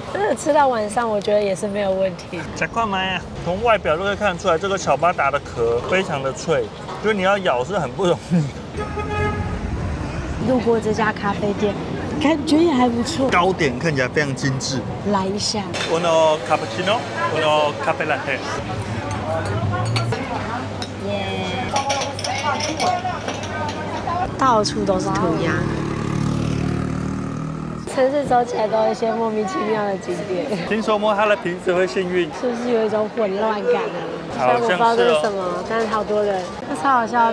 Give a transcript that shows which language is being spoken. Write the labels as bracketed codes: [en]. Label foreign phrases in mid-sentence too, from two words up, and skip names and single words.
[zh] 真的吃到晚上，我觉得也是没有问题。加快买啊！从外表都可以看得出来，这个巧巴达的壳非常的脆，就是你要咬是很不容易。路过这家咖啡店，感觉也还不错。糕点看起来非常精致。来一下。 [it] Uno cappuccino, uno caffè latte。 [zh] 耶！到处都是涂鸦。城市走起来都有一些莫名其妙的景点。听说摸它的鼻子会幸运，是不是有一种混乱感啊？虽然我不知道这是什么，但是好多人，这超好笑。